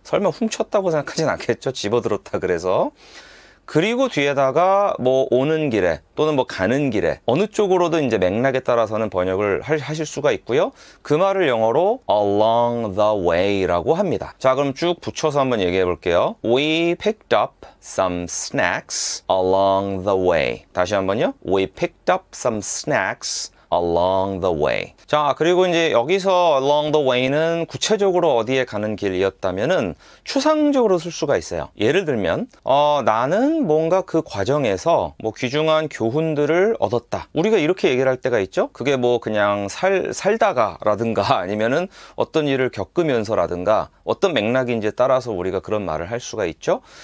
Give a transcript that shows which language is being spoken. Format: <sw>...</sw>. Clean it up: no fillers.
<ko>설마 훔쳤다고 생각하진 않겠죠? 집어들었다 그래서. 그리고 뒤에다가 뭐 오는 길에 또는 뭐 가는 길에 어느 쪽으로든 이제 맥락에 따라서는 번역을 하실 수가 있고요. 그 말을 영어로 along the way라고 합니다. 자, 그럼 쭉 붙여서 한번 얘기해 볼게요.</ko> <en>We picked up some snacks along the way.</en> <ko>다시 한번요.</ko> <en>We picked up some snacks along the way.</en> <ko>자, 그리고 이제 여기서 along the way는 구체적으로 어디에 가는 길이었다면은 추상적으로 쓸 수가 있어요. 예를 들면 나는 뭔가 그 과정에서 뭐 귀중한 교훈들을 얻었다. 우리가 이렇게 얘기를 할 때가 있죠. 그게 뭐 그냥 살다가라든가 아니면은 어떤 일을 겪으면서라든가 어떤 맥락인지에 따라서 우리가 그런 말을 할 수가 있죠.</ko>